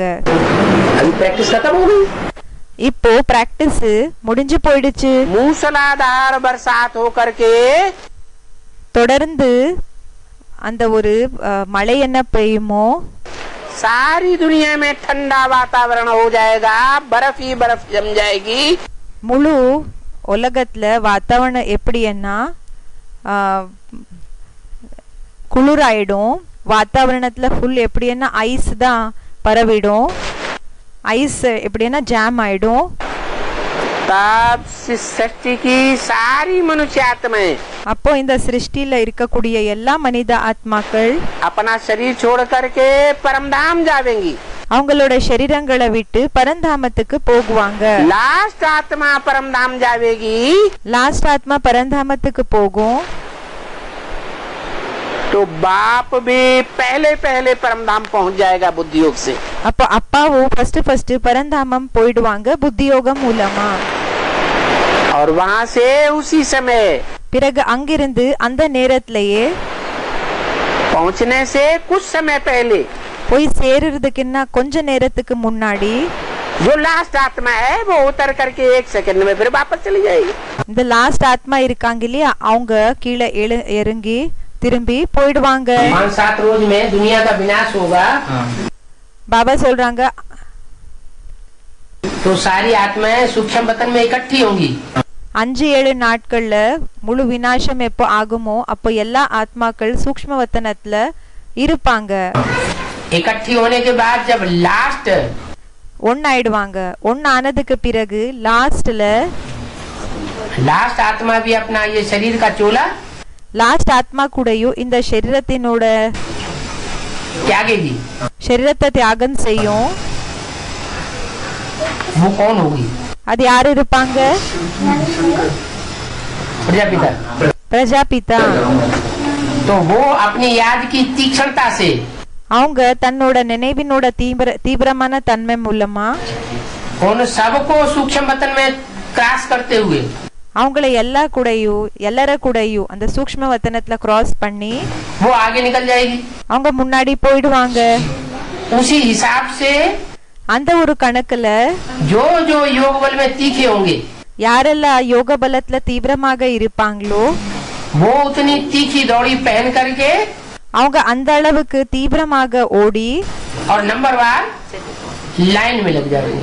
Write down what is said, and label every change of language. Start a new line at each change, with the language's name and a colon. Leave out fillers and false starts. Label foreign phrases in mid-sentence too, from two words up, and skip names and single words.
Hindi: अभी प्रैक्टिस खत्म हो गई,
Tamil: இப்போ பிராக்டிஸ் முடிஞ்சு போயிடுச்சு.
Hindi: मूसलाधार बरसात होकर के
Tamil: தொடர்ந்து அந்த ஒரு மழை என்ன பெய்யுமோ
Hindi: सारी दुनिया में ठंडा वातावरण हो जाएगा, बर्फ ही बर्फ जम जाएगी।
Tamil: முழு உலகத்துல வாத்தாவரணம் எப்படின்னா குளிராயிடும். வாத்தாவரணத்துல ஃபுல் எப்படின்னா ஐஸ் தான் பரவிடும். ஐஸ் எப்படின்னா ஜாம் ஆயிடும்.
Hindi: तब सृष्टि की सारी मनुष्य आत्माएं
Tamil: அப்போ இந்த சிருஷ்டில இருக்கக்கூடிய எல்லா மனித ஆத்மாக்கள்
Hindi: अपना शरीर छोड़ करके परमधाम जावेंगी।
Tamil: அவங்களோட शरीरங்களை விட்டு பரந்தாமத்துக்கு போகுவாங்க.
Hindi: लास्ट आत्मा परमधाम जावेगी,
Tamil: லாஸ்ட் ஆத்மா பரந்தாமத்துக்கு போகும்.
Hindi: तो बाप भी पहले पहले परमधाम पहुंच जाएगा बुद्धि योग से।
Tamil: அப்போ அப்பாவும் ஃபர்ஸ்ட் பரந்தாமம் போயிடுவாங்க புத்தி யோகம் மூலமா.
Hindi: और वहां से उसी समय
Tamil: பிறகு அங்கிருந்து அந்த நேரத்திலேயே
Hindi: पहुंचने से कुछ समय पहले
Tamil: போய் சேருறதுக்குன்னா கொஞ்ச நேரத்துக்கு முன்னாடி
Hindi: जो लास्ट आत्मा है वो उतर करके 1 सेकंड में फिर वापस चली जाएगी।
Tamil: இந்த லாஸ்ட் ஆத்மா இருக்காங்க இல்லையா, அவங்க கீழே இறங்கி திரும்பி போயிடுவாங்க.
Hindi: 5-7 रोज में दुनिया का विनाश होगा,
Tamil: பாபா சொல்றாங்க
Hindi: तो सारी आत्माएं सूक्ष्म वतन में इकट्ठी होंगी।
Tamil: 5-7 நாட்கள்ல முழு விநாசம் எப்போ ஆகுமோ அப்போ எல்லா ஆத்மாக்கள் சூக்ஷ்ம வத்தனத்துல இருப்பாங்க.
Hindi: इकट्ठी होने के बाद जब लास्ट
Tamil: ஒன்னாயிடுவாங்க. ஒன்னானதுக்கு பிறகு லாஸ்ட்ல
Hindi: लास्ट आत्मा भी अपना ये शरीर का चोला
Tamil: லாஸ்ட் ஆத்மா கூடயும் இந்த சரீரத்தினோட
Hindi: त्यागेगी।
Tamil: சரீரத்தை தியாகம் செய்யும்.
Hindi: वो कौन होगी?
Tamil: அது யாரு இருப்பாங்க?
Hindi: प्रजापिता।
Tamil: பிரஜாபிதா.
Hindi: तो वो अपनी याद की तीक्ष्णता से
Tamil: அவங்க தன்னோட நினைவினோட தீவிரமான தன்மை மூலமா
Hindi: उन सबको सूक्ष्म वतन में क्रॉस करते हुए
Tamil: அவங்களை எல்லார கூடயும் அந்த சூக்ஷ்ம வத்தனத்துல கிராஸ் பண்ணி
Hindi: वो आगे निकल जाएगी।
Tamil: அவங்க முன்னாடி போயிடுவாங்க.
Hindi: उसी हिसाब से
Tamil: அந்த ஒரு கணக்குல
Hindi: जो जो योग बल में तीखे होंगे
Tamil: யாரெல்லாம் யோக பலத்துல தீவிரமாக இருப்பாங்களோ
Hindi: वो उतनी तीखी दौड़ी पहन करके
Tamil: அவங்க அந்த அளவுக்கு தீவிரமாக ஓடி
Hindi: और नंबरवार लाइन में लग जाएंगे